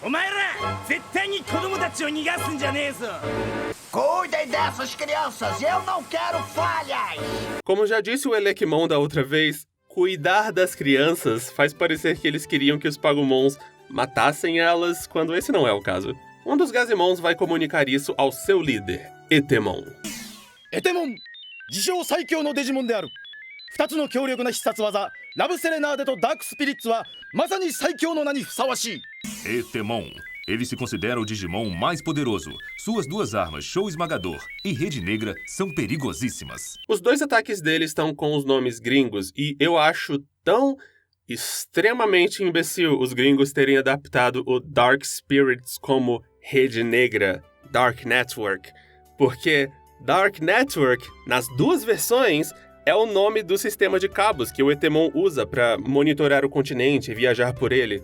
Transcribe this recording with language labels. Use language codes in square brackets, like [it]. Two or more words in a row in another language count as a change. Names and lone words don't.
[pt] Cuidem dessas crianças, eu não quero falhas! Como já disse o Elekimon da outra vez, cuidar das crianças faz parecer que eles queriam que os Pagumons matassem elas, quando esse não é o caso. Um dos Gazimons vai comunicar isso ao seu líder, Etemon. Etemon, [ja] 自称最強のデジモンである。2つの強力な必殺技、ラブセレナーデとダークスピリッツはまさに最強の名にふさわしい。 [pt] Etemon. Ele se considera o Digimon mais poderoso. Suas duas armas, Show Esmagador e Rede Negra, são perigosíssimas. Os dois ataques dele estão com os nomes gringos e eu acho tão extremamente imbecil os gringos terem adaptado o Dark Spirits como Rede Negra, Dark Network, porque Dark Network, nas duas versões, é o nome do sistema de cabos que o Etemon usa para monitorar o continente e viajar por ele.